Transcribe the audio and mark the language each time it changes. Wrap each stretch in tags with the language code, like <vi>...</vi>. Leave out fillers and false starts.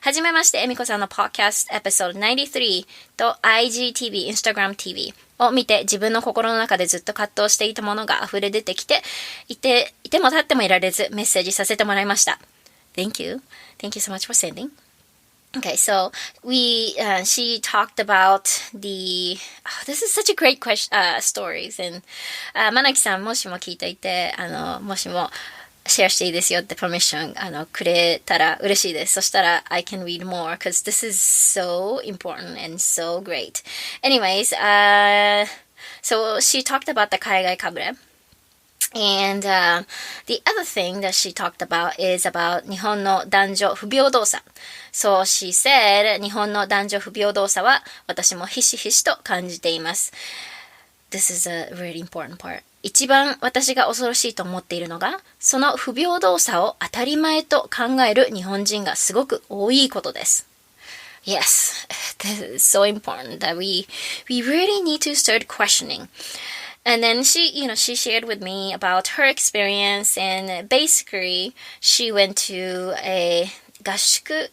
<ja>はじめまして、えみこさんの podcast episode 93と IGTV、Instagram TV を見て、自分の心の中でずっと葛藤していたものが溢れ出てきて、いても立ってもいられず、メッセージさせてもらいました。</ja> <en>Thank you. Thank you so much for sending. Okay, so she talked about this is such a great stories, and</en> <ja>まなきさんもしも聞いていて、もしもシェアしていいですよってパーミッションくれたら嬉しいです。そしたら</ja> <en>I can read more because this is so important and so great. Anyways, so she talked about the 海外かぶれ。 And the other thing that she talked about is about</en> <ja>日本の男女不平等さ。</ja> <en>So she said</en> <ja>日本の男女不平等さは私もひしひしと感じています。</ja> <en>This is a really important part.</en> <ja>一番私が恐ろしいと思っているのが、その不平等さを当たり前と考える日本人がすごく多いことです。</ja> <en>Yes, this is so important that we really need to start questioning.And then she shared with me about her experience, and basically she went to a 合宿.</en>